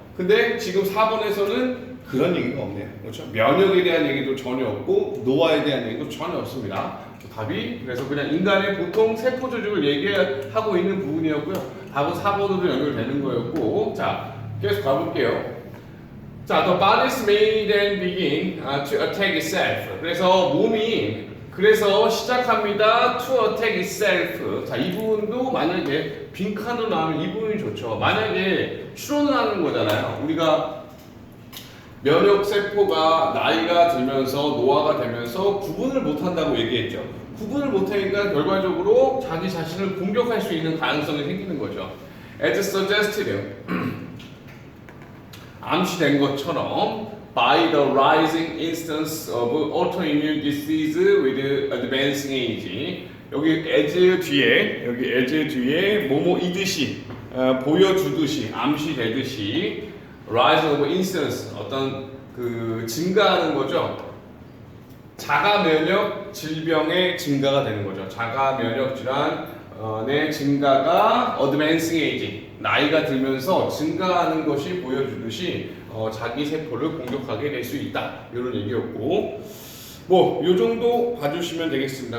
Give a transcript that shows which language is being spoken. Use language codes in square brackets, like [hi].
[ko] 근데 지금 4번에서는 그런 얘기가 없네요. 그렇죠? 면역에 대한 얘기도 전혀 없고 노화에 대한 얘기도 전혀 없습니다. 답이 그래서 그냥 인간의 보통 세포 조직을 얘기하고 있는 부분이었고요. 답은 4번으로 연결되는 거였고 자 계속 가볼게요. [en] 자, the bodies may then begin to attack itself. [ko] 그래서 몸이 시작합니다. [en] to attack itself. [ko] 자, 이 부분도 만약에 빈칸으로 나오면 이 부분이 좋죠. 만약에 추론을 하는 거잖아요. 우리가 면역 세포가 나이가 들면서 노화가 되면서 구분을 못한다고 얘기했죠. 구분을 못하니까 결과적으로 자기 자신을 공격할 수 있는 가능성이 생기는 거죠. [en] As suggested, [ko] 암시된 것처럼 [en] by the rising instance of autoimmune disease with advancing age. [ko] 여기 as 뒤에 뭐뭐이듯이 보여주듯이 암시되듯이 [en] rise of incidence [ko] 어떤 그 증가하는 거죠. 자가 면역 질병의 증가가 되는 거죠. 자가 면역 질환의 증가가 [en] advancing age [ko] 나이가 들면서 증가하는 것이 보여주듯이 자기 세포를 공격하게 될 수 있다 이런 얘기였고 뭐 요 정도 봐주시면 되겠습니다.